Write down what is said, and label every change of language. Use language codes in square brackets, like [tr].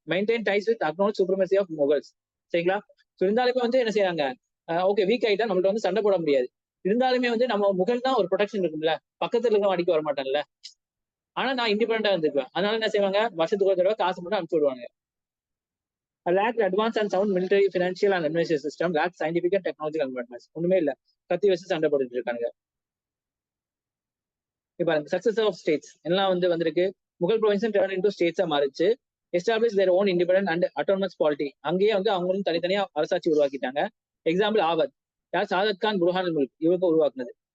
[en] Maintain ties with acknowledge supremacy of Mughals. [ta] சரிங்களா, so இருந்தாலுமே வந்து என்ன செய்யறாங்க, ஓகே வீக் ஆயிட்டா நம்மள்ட்ட வந்து சண்டை போட முடியாது, இருந்தாலுமே வந்து நம்ம முகல் தான் ஒரு ப்ரொடெக்ஷன் இருக்கும்ல, பக்கத்துல இருக்க அடிக்க வர மாட்டேன்ல, ஆனா நான் இண்டிபெண்டா இருந்துக்குவேன். அதனால என்ன செய்வாங்க, வருஷத்துக்கு ஒரு தடவை காசு மட்டும் அனுப்பிச்சு விடுவாங்க. [en] lacked advanced and sound military, financial and administrative system, lacked scientific and technological advancements. [ta] ஒண்ணுமே இல்ல, கத்தி வச்சு சண்டை போட்டுட்டு இருக்காங்க. இப்ப சக்சஸ் ஆஃப் ஸ்டேட்ஸ் எல்லாம் வந்து வந்திருக்கு. முகல் ப்ரொவின்ஸ் டர்ன் இன்டு ஸ்டேட்ஸா மாறிச்சு. [en] establish their own independent and autonomous polity, [ta] அங்கேயே வந்து அவங்களும் தனித்தனியா அரசாட்சி உருவாக்கிட்டாங்க. எக்ஸாம்பிள் ஆவத், யார் சாதத் கான் புர்ஹானுல் முல்க் இவங்க உருவாக்குனது.